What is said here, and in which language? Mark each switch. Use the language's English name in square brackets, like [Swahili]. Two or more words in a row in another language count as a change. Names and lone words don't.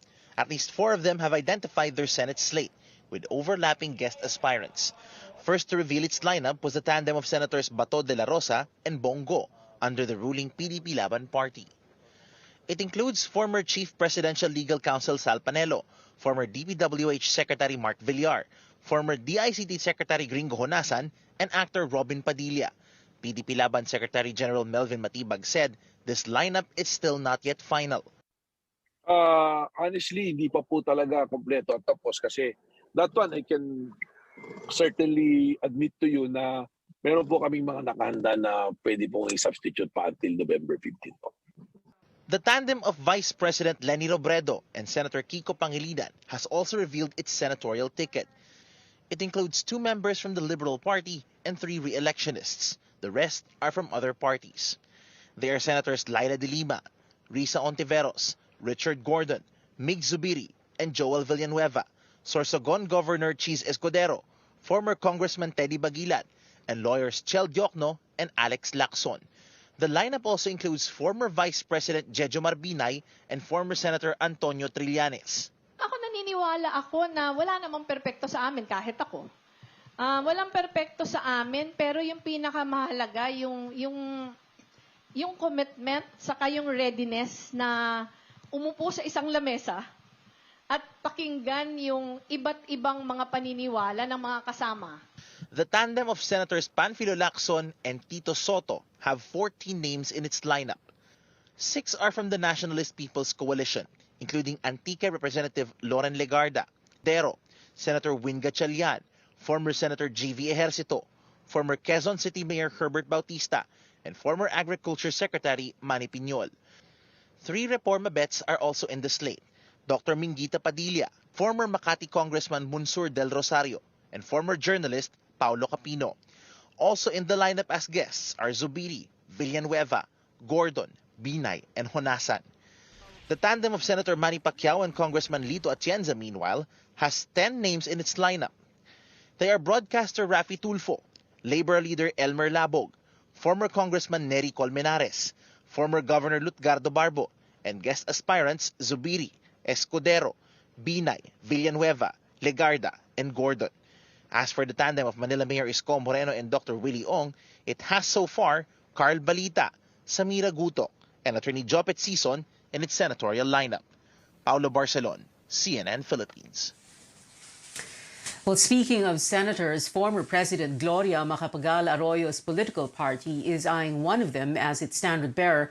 [English] At least 4 of them have identified their Senate slate, with overlapping guest aspirants. First to reveal its lineup was the tandem of Senators Bato de la Rosa and Bongo, under the ruling PDP Laban Party. It includes former Chief Presidential Legal Counsel Sal Panelo, former DPWH Secretary Mark Villar, former DICT Secretary Gringo Honasan, and actor Robin Padilla. PDP Laban Secretary General Melvin Matibag said this lineup is still not yet final. Honestly, [Filipino] hindi pa po talaga kompleto at tapos kasi [English] that one I can certainly admit to you [Filipino] na Meron po kaming mga nakahanda na pwede pong i-substitute pa [English] until November 15 [Filipino] po. [English] The tandem of Vice President Leni Robredo and Senator Kiko Pangilinan has also revealed its senatorial ticket. It includes 2 members from the Liberal Party and 3 re-electionists. The rest are from other parties. They are Senators Laila de Lima, Risa Ontiveros, Richard Gordon, Mig Zubiri, and Joel Villanueva, Sorsogon Governor Cheese Escudero, former Congressman Teddy Bagilan, and lawyers Chel Diokno and Alex Lacson. The lineup also includes former Vice President Jejo Marbinay and former Senator Antonio Trillanes. [Filipino] Ako naniniwala ako na wala namang perpekto sa amin, kahit ako. Walang perpekto sa amin, pero yung pinakamahalaga, yung commitment, saka yung readiness na umupo sa isang lamesa at pakinggan yung iba't ibang mga paniniwala ng mga kasama. [English] The tandem of Senators Panfilo Lacson and Tito Soto have 14 names in its lineup. 6 are from the Nationalist People's Coalition, including Antique Representative Loren Legarda, Dero, Senator Win Gatchalian, former Senator G.V. Ejercito, former Quezon City Mayor Herbert Bautista, and former Agriculture Secretary Manny Piñol. 3 Reforma bets are also in the slate: Dr. Mingita Padilla, former Makati Congressman Munsur Del Rosario, and former journalist Paulo Capino. Also in the lineup as guests are Zubiri, Villanueva, Gordon, Binay, and Honasan. The tandem of Senator Manny Pacquiao and Congressman Lito Atienza, meanwhile, has 10 names in its lineup. They are broadcaster Rafi Tulfo, labor leader Elmer Labog, former Congressman Nery Colmenares, former Governor Lutgardo Barbo, and guest aspirants Zubiri, Escudero, Binay, Villanueva, Legarda, and Gordon. As for the tandem of Manila Mayor Isko Moreno and Dr. Willie Ong, it has so far Carl Balita, Samira Guto, and Attorney Jopet Sison in its senatorial lineup. Paulo Barcelon, CNN Philippines. Well, speaking of senators, former President Gloria Macapagal Arroyo's political party is eyeing one of them as its standard-bearer.